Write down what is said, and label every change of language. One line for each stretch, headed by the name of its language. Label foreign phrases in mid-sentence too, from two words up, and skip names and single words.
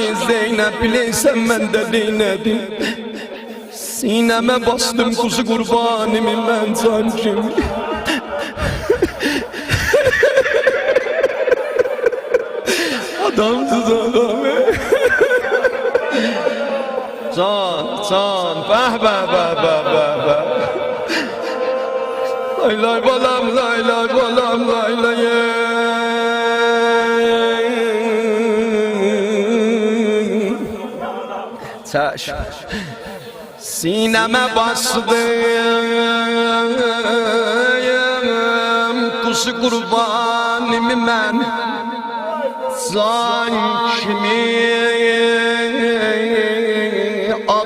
Azerbaijani: Zeynəb biləysən məndə deynədim. Sinəmə bastım kuzu qurbanimi mən can kimi. Adamsız adam. Can, can, bəh, bəh, bəh, bəh, bəh, bəh. Lay lay balam, lay lay balam, lay lay. Çəş. Sinəmə bastım kuzu qurbanimi mən can kimi.